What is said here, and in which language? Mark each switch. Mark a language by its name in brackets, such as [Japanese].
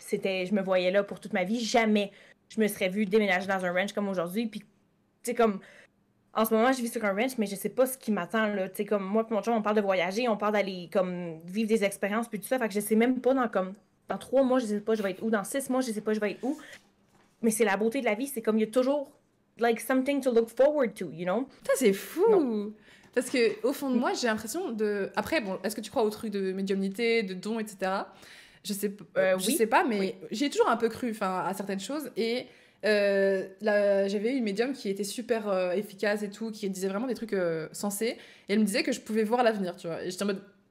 [French] Je me voyais là pour toute ma vie. Jamais je me serais vue déménager dans un ranch comme aujourd'hui. Puis, tu sais, comme, en ce moment, je vis sur un ranch, mais je sais pas ce qui m'attend, là. Tu sais, comme, moi et mon chum, on parle de voyager, on parle d'aller, comme, vivre des expériences, puis tout ça. Fait que je sais même pas dans 3 mois, je sais pas je vais être où. Dans 6 mois, je sais pas je vais être où. Mais c'est la beauté de la vie. C'est comme, il y a toujours... [English] like something to look forward to, you know? [French] Ça, c'est fou! Non. Parce que au fond de moi, j'ai l'impression de... Après, bon, est-ce que tu crois au truc de médiumnité, de dons, etc. Je sais pas, mais j'ai toujours un peu cru à certaines choses. Et j'avais eu une médium qui était super efficace et tout, qui disait vraiment des trucs sensés. Et elle me disait que je pouvais voir l'avenir, tu vois. Et j'étais en mode...